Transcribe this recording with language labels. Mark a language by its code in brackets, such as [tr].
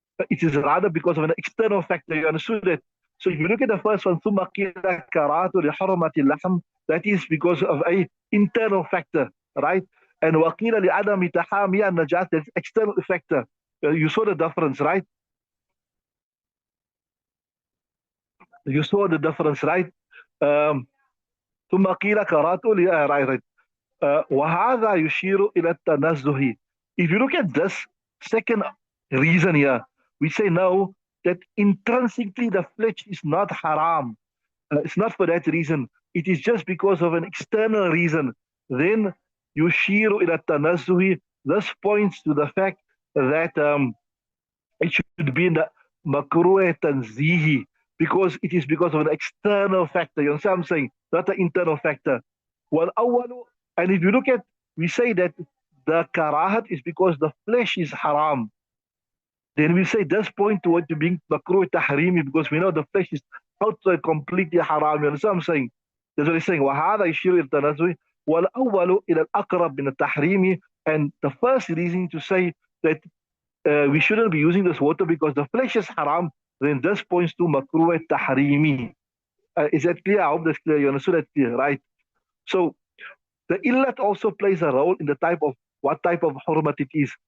[en] It is rather because of an external factor. You understood that? So if you look at the first one, [ar] ثُمَّ قِيلَ كَرَاهَةُ لِحُرْمَةِ اللَّحْمِ, [en] that is because of a internal factor, right? And [ar] وَقِيلَ لِعَدَمِ تَحَامِيَ النَّجَاسَةِ, [en] that's external factor. You saw the difference, right? You saw the difference, right? [ar] ثم قيل كراهة [en] right. [ar] وهذا يشير إلى التنزه. [en] If you look at this second reason here, we say no, that intrinsically the flesh is not haram. It's not for that reason. It is just because of an external reason. Then [ar] يشير إلى التنزه. [en] This points to the fact that it should be in the makruh tanzihi, because it is because of an external factor. You understand what I'm saying? Not an internal factor. Well, and if you look at, we say that the karahat is because the flesh is haram. Then we say this point to what to being makruh tahrimi, because we know the flesh is outside completely haram. You understand what I'm saying? That's what he's saying. [ar] وَهَذَا يشير إلى التنزه. والأول إلى الأقرب من التحريم. [en] And the first reason to say that we shouldn't be using this water because the flesh is haram, then this points to makruh tahrimi. Is that clear? I hope that's clear. You understood that clear, right? So the illat also plays a role in the type of what type of hurmat it is.